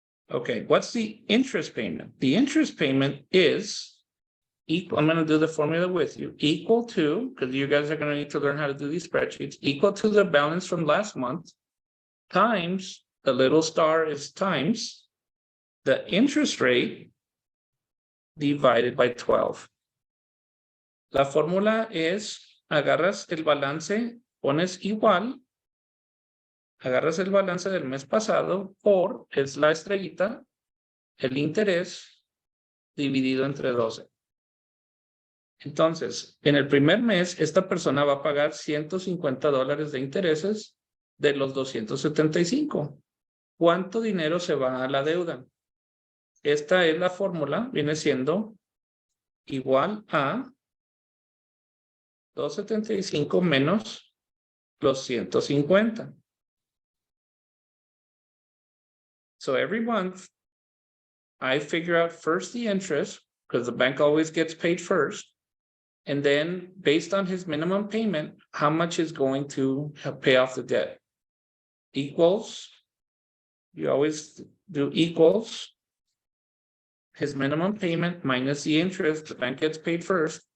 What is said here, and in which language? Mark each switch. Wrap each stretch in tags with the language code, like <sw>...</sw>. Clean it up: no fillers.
<en>Okay, what's the interest payment? The interest payment is equal, I'm going to do the formula with you, equal to, because you guys are going to need to learn how to do these spreadsheets, equal to the balance from last month times, the little star is times the interest rate divided by 12.</en> <es>La fórmula es, agarras el balance, pones igual, agarras el balance del mes pasado por, es la estrellita, el interés dividido entre 12. Entonces, en el primer mes, esta persona va a pagar $150 de intereses de los 275. ¿Cuánto dinero se va a la deuda? Esta es la fórmula, viene siendo igual a 275 menos los 150.</es> <en>So every month, I figure out first the interest, because the bank always gets paid first. And then based on his minimum payment, how much is going to pay off the debt? Equals, you always do equals his minimum payment minus the interest, the bank gets paid first.</en>